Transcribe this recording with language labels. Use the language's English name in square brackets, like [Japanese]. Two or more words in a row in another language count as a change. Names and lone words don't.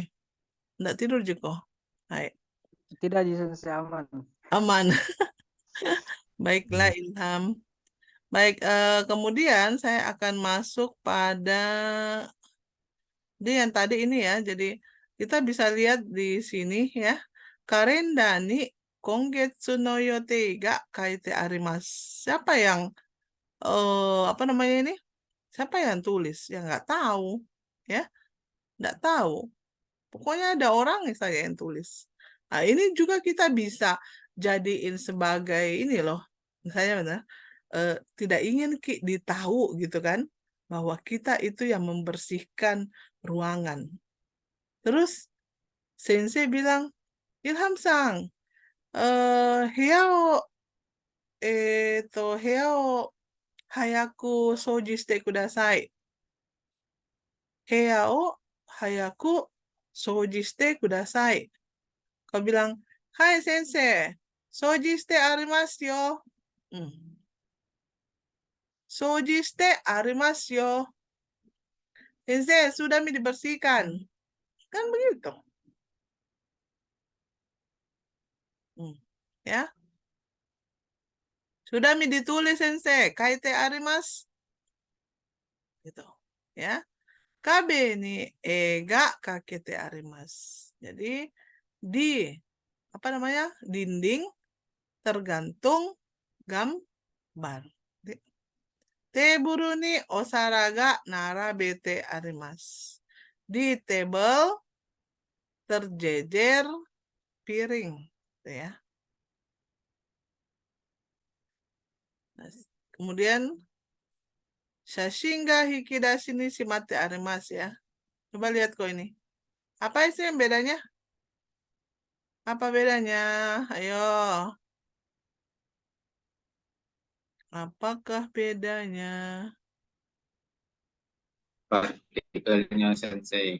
[Indonesian] Tidak tidur juga. Hai, Tidak sensei, aman. aman. Baiklah Ilham. Baik, kemudian saya akan masuk pada yang tadi ini ya. Jadi kita bisa lihat di sini ya. [Japanese] カレンダーに今月の予定が書いてあります. [Indonesian] Siapa yang apa namanya ini? Siapa yang tulis? Ya nggak tahu. Ya, nggak tahu. Pokoknya ada orang yang saya yang tulis. Nah, ini juga kita bisa jadiin sebagai ini loh. Misalnya benar, tidak ingin ditahu gitu kan bahwa kita itu yang membersihkan ruangan. Terus sensei bilang, Ilham-sang, [Japanese] 部屋を早く掃除してください. 部屋を早く掃除してください. [Indonesian] Kau bilang, [Japanese] はい、先生、掃除してありますよ. 掃除してありますよ. [Indonesian] Sensei, sudah dibersihkan. Kan begitu. Ya. Sudah mi ditulis sensei, [Japanese] 書いてあります. [Indonesian] Gitu. Ya. [Japanese] 壁に絵が掛けてあります. [Indonesian] Jadi di apa namanya? Dinding tergantung gambar. [Japanese] テーブルにお皿が並べてあります. [Indonesian] Di table terjejer piring, gitu ya. Nah, kemudian [Japanese] 写真が引き出しにしまってあります ya. [Indonesian] Coba lihat kok ini. Apa sih yang bedanya? Apa bedanya? Ayo. Apakah bedanya? Partikelnya sensei.